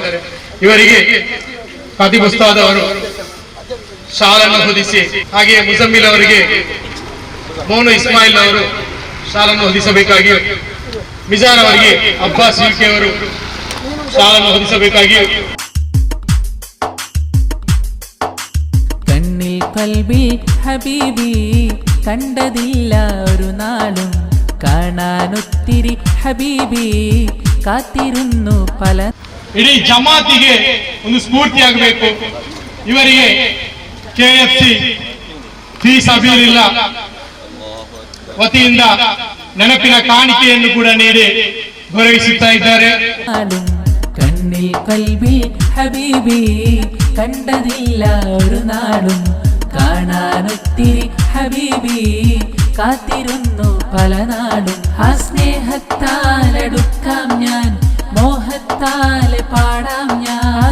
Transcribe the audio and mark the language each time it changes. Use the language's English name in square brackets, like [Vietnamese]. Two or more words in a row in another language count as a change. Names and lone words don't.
[Kannada] ಇವರಿಗೆ ಖತೀಬ್ ಉಸ್ತಾದ್ ಅವರು ಶಾಲನ್ನು ಹೊದಿಸಿ, ಹಾಗೆಯೇ ಮುಜಮ್ಮಿಲ್ ಅವರಿಗೆ ಮೋನು ಇಸ್ಮಾಯಿಲ್ ಅವರು ಶಾಲನ್ನು ಹೊದಿಸಬೇಕಾಗಿ, ಮಿಜಾರ್ ಅವರಿಗೆ ಅಬ್ಬಾಸ್ UK ಅವರು ಶಾಲನ್ನು ಹೊದಿಸಬೇಕಾಗಿ [Arabic] قلبي حبيبي [Malayalam] കണ്ടതില്ല ഒരു നാളും കാണാനൊത്തിരി ഹബീബി കാത്തിരുന്നു പല. [Kannada] ಇಡೀ ಜಮಾತಿಗೆ ಒಂದು ಸ್ಫೂರ್ತಿಯಾಗಬೇಕು. ಇವರಿಗೆ KFC [Arabic] في سبيل الله [Kannada] ವತಿಯಿಂದ ನೆನಪಿನ ಕಾಣಿಕೆಯನ್ನು ಕೂಡ ನೀಡಿ ಗೌರವಿಸುತ್ತಾ ಇದ್ದಾರೆ. [Malayalam] കണ്ണിൽ [Arabic] قلبي حبيبي [Malayalam] കണ്ടതില്ല ഒരു നാളും കാണാനൊത്തിരി ഹബീബി കാത്തിരുന്നു പല നാളും. ആ സ്നേഹത്താലടുക്കാം ഞാൻ മോഹത്താലെ പാടാം ഞാൻ.